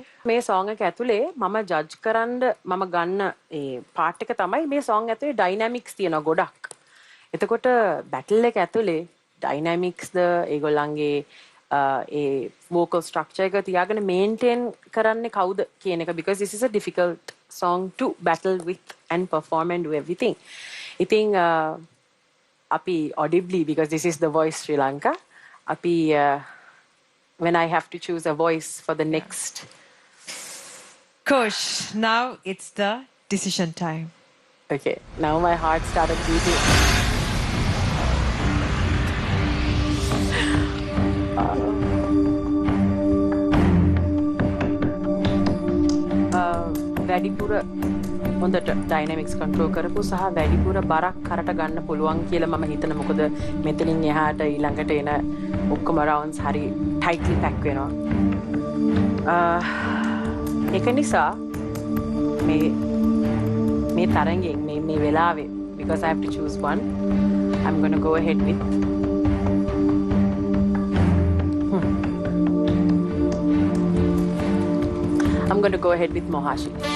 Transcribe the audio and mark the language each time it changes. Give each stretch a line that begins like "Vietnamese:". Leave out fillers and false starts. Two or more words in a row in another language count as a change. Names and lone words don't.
Sinhala: මේ song එක ඇතුලේ මම ජජ් කරන්න මම ගන්න ඒ පාර්ට් එක තමයි මේ song ඇතුලේ ඩයිනමික්ස් තියෙනවා ගොඩක්. එතකොට බැටල් එක ඇතුලේ ඩයිනමික්ස් ද ඒගොල්ලන්ගේ ඒ
English: vocal structure
Sinhala: එක තියාගෙන maintain කරන්නේ කවුද කියන එක
English: because this is a difficult song to battle with and perform and do everything.
Sinhala: ඉතින් අපි
English: audibly because this is the voice Sri Lanka අපි when I have to choose a voice for the next Coach, now it's the decision time. okay now my heart started beating.
Sinhala: වැඩිපුර හොඳට
English: dynamics control
Sinhala: කරපු සහ වැඩිපුර බරක් කරට ගන්න පුළුවන් කියලා මම හිතන මොකද මෙතනින් එහාට ඊළඟට එන ඔක්කොම රවුන්ඩ්ස් හරි
English: tightly pack
Sinhala: වෙනවා ඒක නිසා මේ තරංගෙන් මේ වෙලාවේ
English: because I have to choose one I'm going to go ahead with I'm going to go ahead with Mohashi.